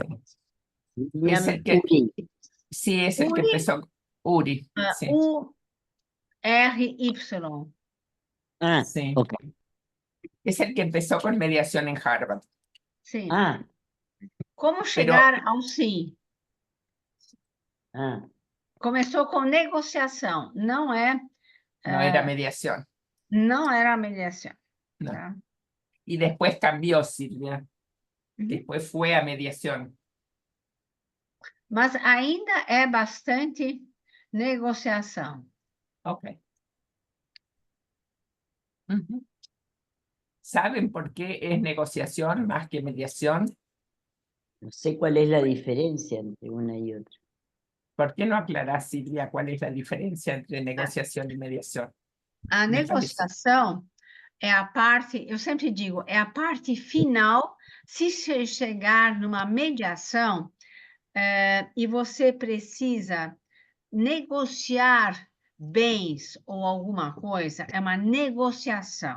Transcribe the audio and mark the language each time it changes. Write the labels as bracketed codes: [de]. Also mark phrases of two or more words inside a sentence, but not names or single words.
[es] William Es el que, Uri. sí, es el que Uri, empezó. Uri, sí, U-R-Y. Ah, sí. ok. Es el que empezó con mediación en Harvard. [pt] Sim. Ah, [es] Como Pero [pt] chegar ao sim? ah. Começou com negociação, [es] no era mediación. [pt] não era mediação. [es] No. [pt] Tá? [es] Y después cambió, Silvia. Uhum. Después fue a mediación. [pt] Mas ainda é bastante negociação. Ok. Ujú. [es] ¿Saben por qué es negociación más que mediación? No sé cuál es la diferencia entre una y otra. ¿Por qué no aclarás, Silvia, cuál es la diferencia entre negociación y mediación? [pt] A [es] Me parece. [pt] negociação é a parte, eu sempre digo, é a parte final. Se você chegar numa mediação e você precisa negociar bens ou alguma coisa, é uma negociação.